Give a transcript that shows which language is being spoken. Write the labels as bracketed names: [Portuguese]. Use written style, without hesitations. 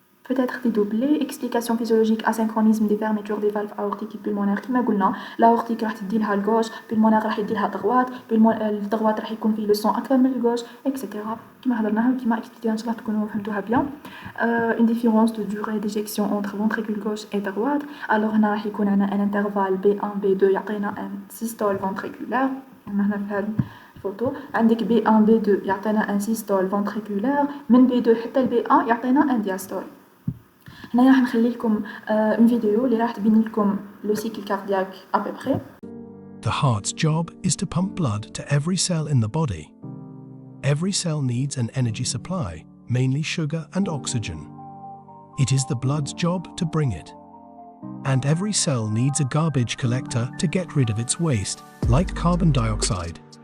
[French] Peut-être dédoublé, explication physiologique, asynchronisme des fermetures des valves aortiques et pulmonaires. [Arabic] كما قلنا l'aortique راح تدي لها الغوش, pulmonaire راح يدي لها droite, الدروات راح يكون فيه لو سون اكثر من الغوش, etc. كما هضرناها وكما اكسبليكينا ان شاء الله تكونوا فهمتوها بيان. [French] une différence de durée d'éjection entre ventricule gauche et droite. alors [Arabic] هنا راح يكون عندنا [French] un intervalle B1 B2 [Arabic] يعطينا [French] un systole ventriculaire. [Arabic] هنا في هذا الفوتو عندك B1 B2 يعطينا [French] un systole ventriculaire. [Arabic] من B2 حتى ال B1 يعطينا [French] un diastole. [Arabic] هنا راح نخلي لكم [French] une vidéo [Arabic] اللي راح تبين لكم [French] le cycle cardiaque à peu près. [English] The heart's job is to pump blood to every cell in the body. Every cell needs an energy supply, mainly sugar and oxygen. It is the blood's job to bring it. And every cell needs a garbage collector to get rid of its waste, like carbon dioxide.